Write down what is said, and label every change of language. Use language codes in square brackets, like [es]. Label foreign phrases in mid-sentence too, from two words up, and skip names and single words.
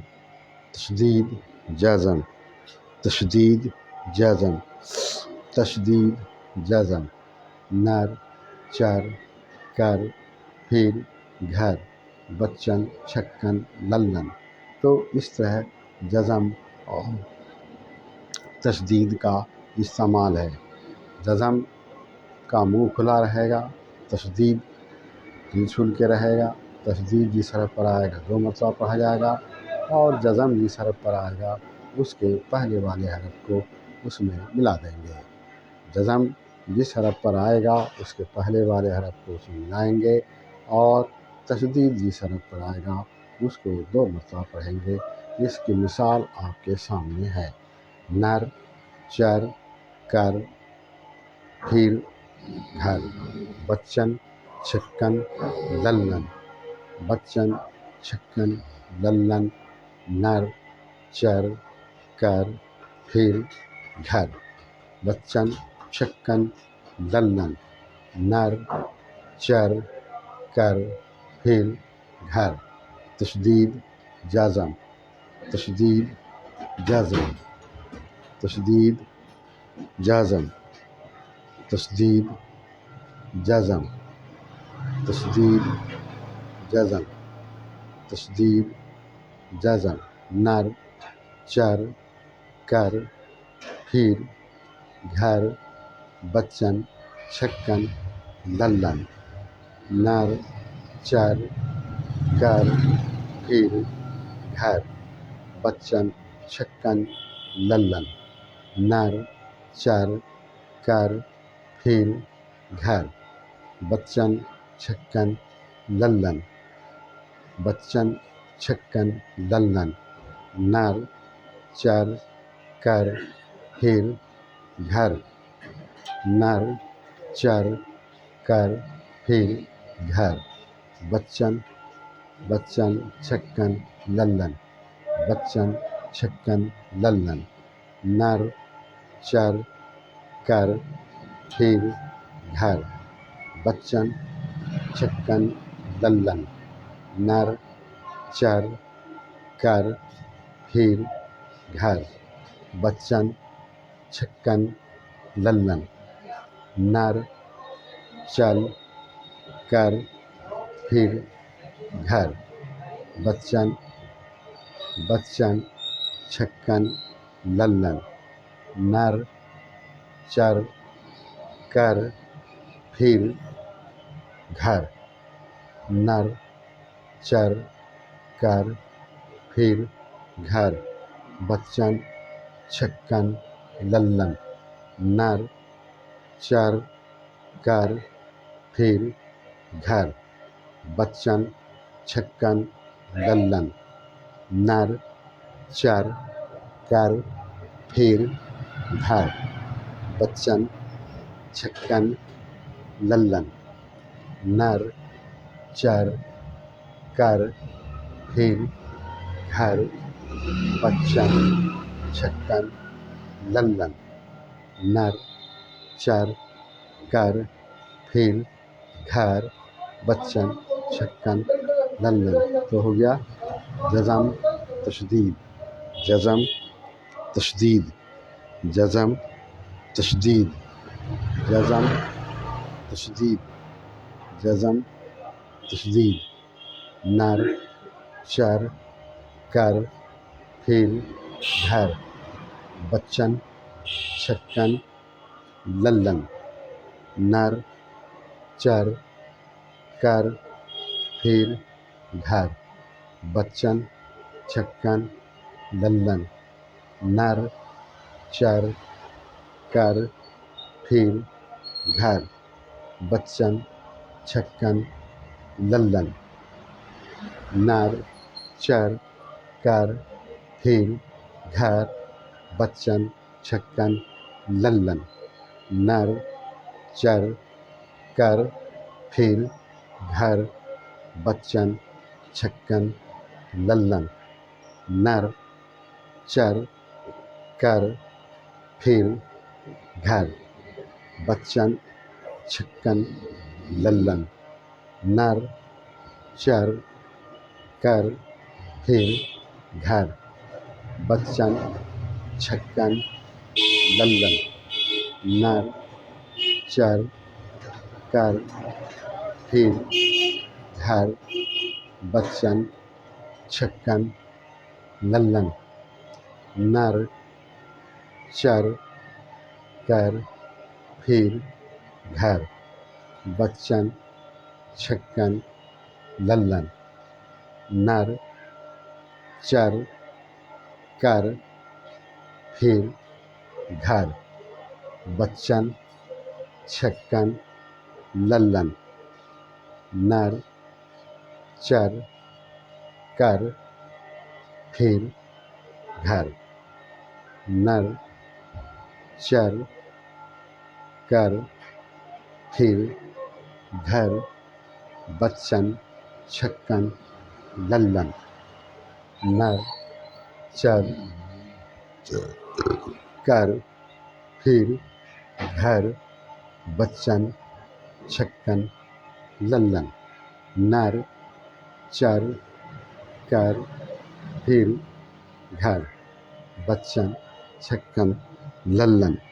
[ur] تشدید جزم، تشدید جزم، تشدید جزم. نر، چر، کر، پھر، گھر، بچن، چھکن، للن. تو اس طرح جزم اور تشدید کا استعمال ہے۔ جزم کا منہ کھلا رہے گا، تشدید دل چھول کے رہے گا، تشدید جس حرف پر آئے گا 2 مرتبہ پڑھا جائے گا، اور جزم جس حرف پر آئے گا اس کے پہلے والے حرف کو اس میں ملا دیں گے۔ جزم جس حرف پر آئے گا اس کے پہلے والے حرف کو اس میں ملائیں گے، اور تشدید جس حرف پر آئے گا اس کو 2 مرتبہ پڑھیں گے۔ اس کی مثال آپ کے سامنے ہے۔ نر، چر، کر، پھر، گھر، بچن، چھکن، للن، بچن، چھکن، للن، نر، چر، کر، پھر، گھر، بچن، چھکن، للن، نر، چر، کر، پھر، گھر، تشدید جزم، تشدید جزم، تشدید جزم، تشدید جزم، تشدید جزم، تشدید جزم، نر، چر، کر، پھر، گھر، بچن، چھکن، للن، نر، چر، کر، پھر، گھر، بچن، چھکن، للن، نر، چر، کر، پھر، گھر، بچن، چھکن، للن، بچن، چھکن، للن، نر، چر، کر، پھر، گھر، نر، چر، کر، پھر، گھر، بچن، بچن، چھکن، للن، بچن، چھکن، للن، نر، چر، کر، پھر، گھر، بچن، چھکن، للن، نر، چر، کر، پھر، گھر، بچن، چھکن، للن، نر، چل، کر، پھر، گھر، بچن، بچن، چھکن، للن، نر، چر، کر، پھر، گھر، نر، چر، کر، پھر، گھر، بچن، چھکن، للن، نر، چر، کر، پھر، گھر، بچن، چھکن، للن، نر، چر، کر، پھر، گھر، بچن، چھکن، للن، نر، چر، کر، پھر، گھر، بچن، چھکن، للن، نر، چر، کر، پھر، گھر، بچن، چھکن، للن۔ تو ہو گیا جزم، تشدید، جزم، تشدید، جزم، تشدید، جزم، تشدید، جزم، تشدید، نر، چر، کر، پھر، گھر، بچن، چھکن، للن، نر، چر، کر، پھر، گھر، بچن، چھکن، للن، نر، چر، کر، پھر، گھر، بچن، چھکن، للن، نر، چر، کر، پھر، گھر، بچن، چھکن، للن، نر، چر، کر، پھر، گھر، بچن، چھکن، للن، نر، چر، کر، پھر، گھر، بچن، چھکن، للن، نر، چر، کر، پھر، گھر، بچن، چھکن، للن، نر، چر، کر، پھر، گھر، بچن، چھکن، للن، نر، چر، کر پھر گھر بچن چھکن للن نر چر کر پھر گھر بچن چھکن للن نر چر کر پھر گھر نر چر کر پھر گھر بچن چھکن للن نر چر کر پھر گھر بچن چھکن للن نر چر کر پھر گھر بچن چھکن للن